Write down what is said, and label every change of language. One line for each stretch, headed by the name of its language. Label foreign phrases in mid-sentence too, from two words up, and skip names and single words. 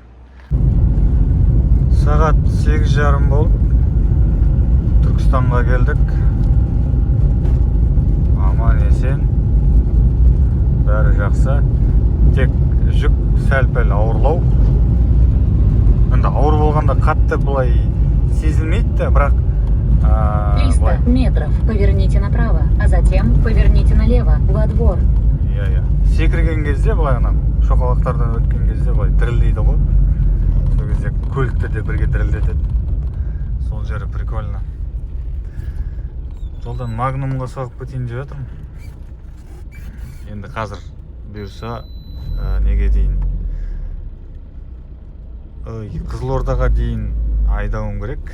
Kazakh: Сағат 8:30 болып Түркістанға келдік. Аман есен. Бәрі жақсы. Тек жүк сәл-пәл ауырлау. Енді ауыр болғанда қатты бұлай сезілмейді, бірақ
Russian: 300 метров. Поверните направо, а затем поверните налево, во двор.
Kazakh: Секірген кезде былайынан шоқалақтардан өткен кезде былай дірілдейді ғой. Сол кезде көлікті де бірге дірілдетеді. Сол жері прикольно. Жолдан Магнумға соғып кетейін деп жатырмын. Енді қазір бұйырса неге дейін Қызылордаға дейін айдауым керек.